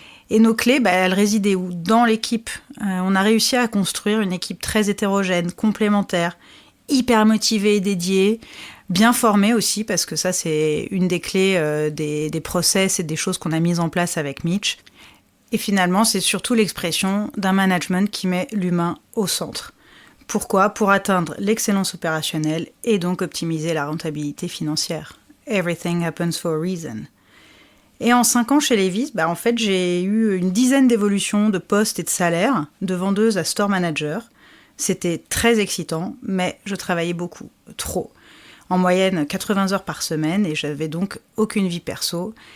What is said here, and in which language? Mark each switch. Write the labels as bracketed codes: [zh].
[fr] Et nos clés, elles résidaient où ? Dans l'équipe. On a réussi à construire une équipe très hétérogène, complémentaire, hyper motivée et dédiée, bien formée aussi, parce que ça c'est une des clés des process et des choses qu'on a mises en place avec Mitch. Et finalement, c'est surtout l'expression d'un management qui met l'humain au centre. Pourquoi ? Pour atteindre l'excellence opérationnelle et donc optimiser la rentabilité financière. [en] Everything happens for a reason. [fr] Et en 5 ans chez Levi's, en fait, j'ai eu une dizaine d'évolutions de postes et de salaires, de vendeuse à store manager. C'était très excitant, mais je travaillais beaucoup, trop. En moyenne, 80 heures par semaine, et j'avais donc aucune vie perso.